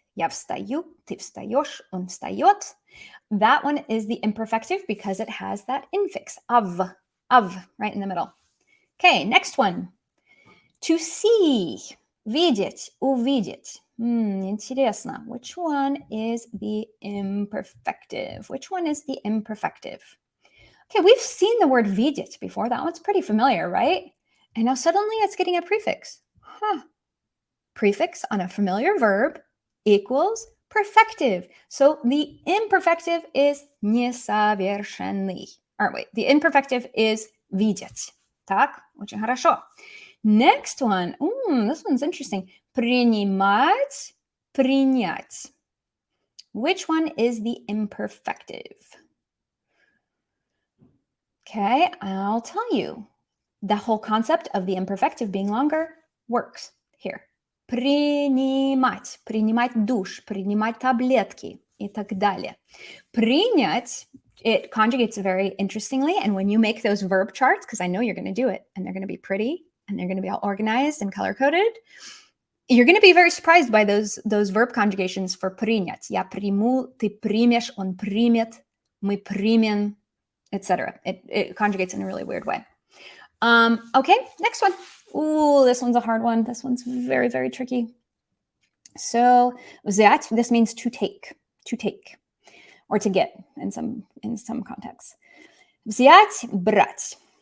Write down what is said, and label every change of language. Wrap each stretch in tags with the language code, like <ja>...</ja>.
<ru>Я встаю, ты встаешь, он встает.</ru> <en>That one is the imperfective because it has that infix of right in the middle. Okay, next one. To see, видеть, увидеть.</en> <ru>Интересно.</ru> <en>Which one is the imperfective? Which one is the imperfective? Okay, we've seen the word видеть before. That one's pretty familiar, right? And now suddenly it's getting a prefix. Prefix on a familiar verb equals perfective. So the imperfective is несовершенный. Or wait, the imperfective is видеть.</en> <ru>Так, очень хорошо.</ru> <en>Next one. This one's interesting.</en> <ru>Принимать, принять.</ru> <en>Which one is the imperfective? Okay, I'll tell you. The whole concept of the imperfective being longer works here.</en> <ru>Принимать, принимать душ, принимать таблетки и так далее.</ru> <en>Принять, it conjugates very interestingly. And when you make those verb charts, because I know you're going to do it, and they're going to be pretty, and they're going to be all organized and color-coded, you're going to be very surprised by those verb conjugations for принять.</en> <ru>Я приму, ты примешь, он примет, мы примем, etc.</ru> <en>It conjugates in a really weird way. Okay, next one. Ooh, this one's a hard one. This one's very, very tricky. So взять, this means to take, or to get in some contexts.</en> <ru>Взять, брать.</ru>